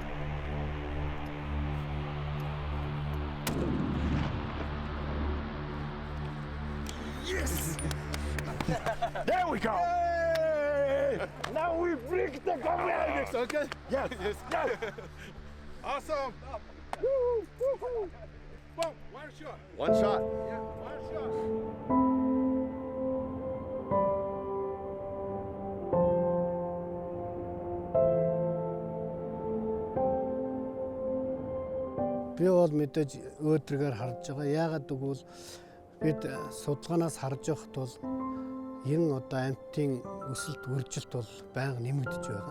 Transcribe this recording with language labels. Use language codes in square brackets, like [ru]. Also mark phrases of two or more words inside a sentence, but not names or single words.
[en] Yes! There we go! Yay! Now we break the Gobi Ibex, okay? Yes, yes, yes! Awesome! Woo, woo, woo. Boom, one shot. One shot. Yeah, one shot. [mn] Би бол мэдээж өөдрөгээр харж байгаа. Яагаад гэвэл бид судалгаанаас харж байхад бол энэ одоо амьтын өсөлт үржилт бол байнга нэмэгдэж байгаа.